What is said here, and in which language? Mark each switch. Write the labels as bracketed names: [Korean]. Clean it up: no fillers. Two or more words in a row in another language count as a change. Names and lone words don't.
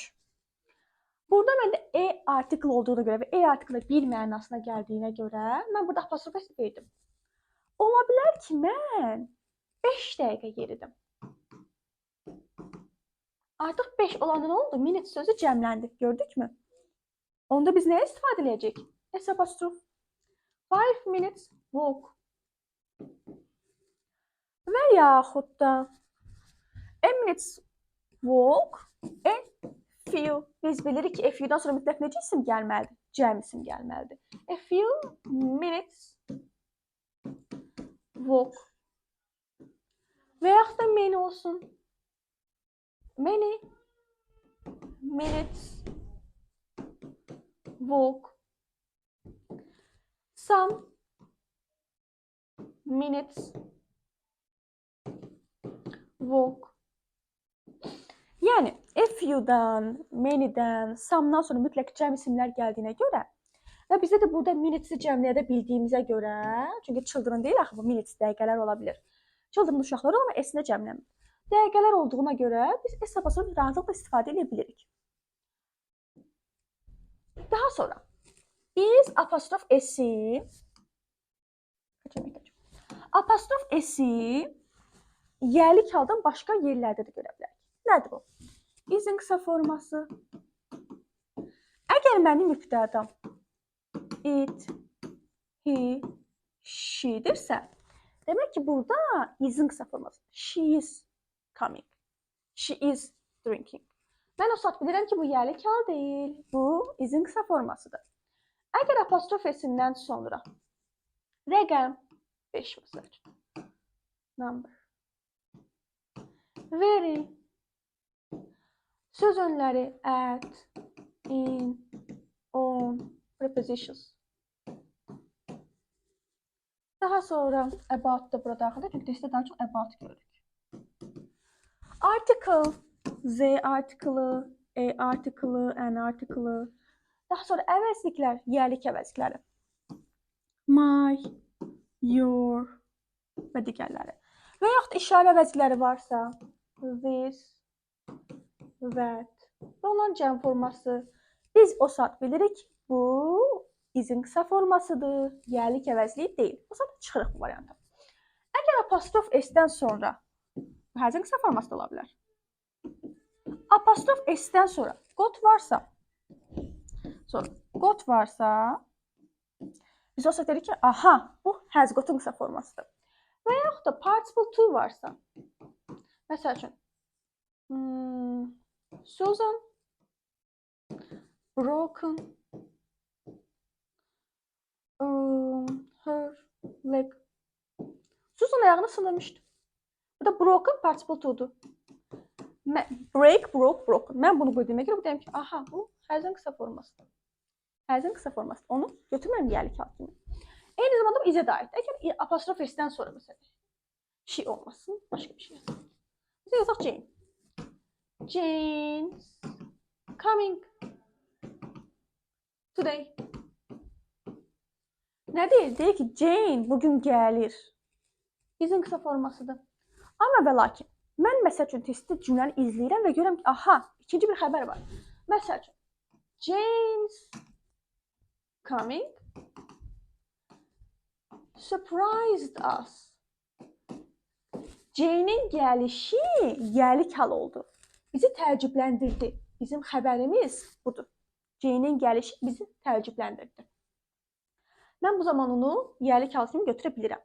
[Azerbaijani] Burada məndə E artikl olduğuna görə və E artiklı bir mənasına gəldiyinə görə mən burada apostrof S verdim. Ola bilər ki, mən 5 dəqiqə yeridim. Artıq 5 olanda nə oldu? Minute sözü cəmləndi. Gördük mü? Onda biz nəyə istifadə edəcəyik? S apostrof. [English] 5 minutes walk. [Azerbaijani] Və yaxud da [English] a minute's walk, a few. [Azerbaijani] Biz bilirik ki [English] a few- [Azerbaijani] dan sonra mütləq necə isim gəlməlidir? Cəm isim gəlməlidir. [English] A few minutes walk. [Azerbaijani] Və yaxud da many olsun. [English] Many minutes walk. Some minutes walk. [Azerbaijani] Yəni, [English] a few- [Azerbaijani] dan, many-dən, some-dan sonra mütləq cəm isimlər gəldiyinə görə və bizdə də burada minutes-i cəmləyə bildiyimizə görə, çünki children deyil axı bu minutes dəqiqələr ola bilər. Children uşaqlar olur, amma s-nə cəmlənmir. Dəqiqələr olduğuna görə biz s apostropunu rahatlıqla istifadə edə bilirik. Daha sonra biz apostrof s-i yerlik haldan başqa yerlərdə də görə bilərik. Nədir o? Is-in qısa forması. Əgər mənim mübtədam [English] it, he, [Azerbaijani] she-dirsə, demək ki, burada is-in qısa forması. [English] She is coming. She is drinking. [Azerbaijani] Mən o saat bilirəm ki, bu yerlik hal deyil. Bu is-in qısa formasıdır. Əgər apostrof s-indən sonra rəqəm 5 məsəl üçün. [English] Number. Very. [Azerbaijani] Söz önləri [English] at, in, on, prepositions. [Azerbaijani] Daha sonra about da burada daxildir, çünki testdə daha çox about görürük. Article, z artiklı, a artiklı, an artiklı. Daha sonra əvəzliklər, yerlik əvəzlikləri. [English] My, your [Azerbaijani] və digərləri. Və yaxud işarə əvəzlikləri varsa, [English] this, that [Azerbaijani] və onların cəm forması. Biz o saat bilirik bu is-in qısa formasıdır, yerlik əvəzliyi deyil. O saat çıxırıq bu varianta. Əgər apostrof s-dən sonra həzin qısa forması da ola bilər. Apostrof s-dən sonra got varsa, biz o saat dedik ki, aha, bu [English] has got- [Azerbaijani] un qısa formasıdır. Və yaxud da [English] participle to [Azerbaijani] varsa, məsəl üçün, [English] Susan broken her leg. [Azerbaijani] Susan ayağını sındırmışdı. Bu da broken [English] participle to'dur. Break, broke, broken. [Azerbaijani] Mən bunu qoyduğuma görə bu deyim ki, aha, bu həzin qısa formasıdır. Həzin qısa formasıdır. Onu götürməyim yerlik hal kimi. Eyni zamanda bu izə də aiddir. Əgər apostrof s-dən sonra məsələn, she olmasın, başqa bir şey yazın. Bizə yazaq Jane. [English] Jane's coming today. [Azerbaijani] Nə deyir? Deyir ki, Jane bugün gəlir. İzin qısa formasıdır. Amma və lakin, mən məsəl üçün testdə cümləni izləyirəm və görürəm ki, aha, ikinci bir xəbər var. Məsəl üçün, [English] Jane's coming surprised us. [Azerbaijani] Jane'in gəlişi yerlik hal oldu. Bizi təəccübləndirdi. Bizim xəbərimiz budur. Jane'in gəlişi bizi təəccübləndirdi. Mən bu zaman onu yerlik hal kimi götürə bilirəm.